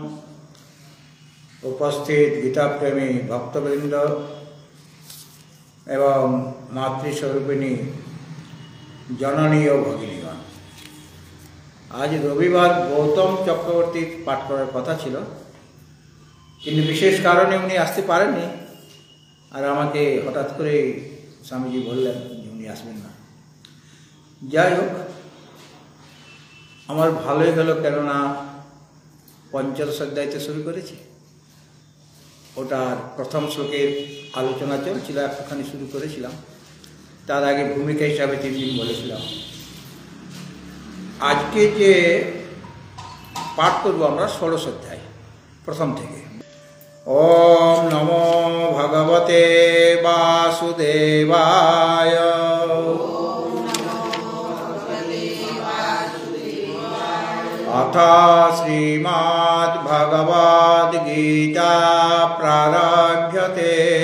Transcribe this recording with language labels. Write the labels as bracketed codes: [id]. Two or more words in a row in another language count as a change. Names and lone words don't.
[bn] উপস্থিত গীতা প্রেমী ভক্তবৃন্দ এবং মাতৃস্বরূপিণী জননী আর ভগিনীগণ, আজ রবিবার গৌতম চক্রবর্তী পাঠ করার কথা ছিল, কিন্তু বিশেষ কারণে উনি আসতে পারেননি আর আমাকে হঠাৎ করে স্বামীজি বললেন উনি আসবেন না। যাই হোক, আমার ভালোই হলো, কেননা পঞ্চদশ অধ্যায়তে শুরু করেছি, ওটার প্রথম শ্লোকের আলোচনা চলছিল, একটুখানি শুরু করেছিলাম। তার আগে ভূমিকা হিসাবে 3 দিন বলেছিলাম। আজকে যে পাঠ করব আমরা ষোড়শ অধ্যায় প্রথম থেকে। [sa] ওম নমো ভগবতে বাসুদেবায়। अथ श्रीमद्भगवद्गीता प्रारभ्यते।